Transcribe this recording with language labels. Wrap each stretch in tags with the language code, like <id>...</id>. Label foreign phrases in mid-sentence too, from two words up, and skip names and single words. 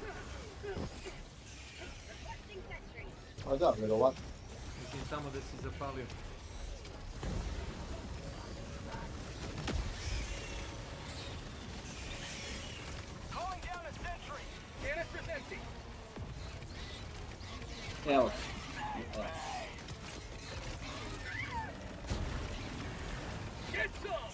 <bs>A da, vjerovatno. Mislim tamo da si zapalio.</bs> <en>Calling down a sentry. Canister's empty.</en> <bs>Evo.</bs> <en>Get some!</en>